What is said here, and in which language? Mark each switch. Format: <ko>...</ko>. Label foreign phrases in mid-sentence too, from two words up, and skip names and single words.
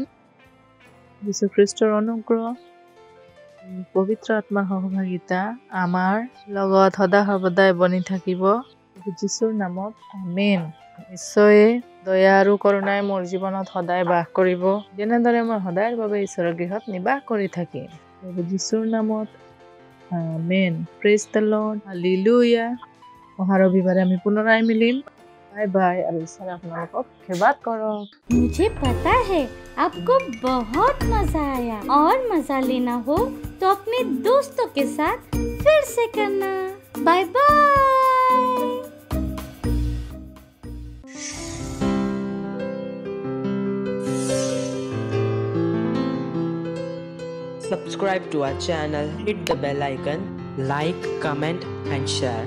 <as>যীশু খ্ৰীষ্টৰ অনুগ্ৰহ পবিত্ৰ আত্মাৰ সহভাগিতা আমাৰ লগত সদা সৰ্বদাই বনি থাকিব যীশুৰ নামত আমেন নিশ্চয় দয়া আৰু কৰুণাই মোৰ জীৱনত সদায় বাস কৰিব যেনেদৰে মই সদায়ৰ বাবে ঈশ্বৰৰ গৃহত নিবাস কৰি থাকিম যীশুৰ নামত আমেন</as> <en>praise the Lord</en> <as>হালেলুয়া অহা ৰবিবাৰে আমি পুনৰাই মিলিম</as> <hi>बाय बाय और ईश्वर आपको आशीर्वाद करो मुझे पता है आपको बहुत मजा आया और मजा लेना हो तो अपने दोस्तों के साथ फिर से करना बाय बाय</hi> <en>Subscribe to our channel, hit the bell icon, like, comment and share.</en>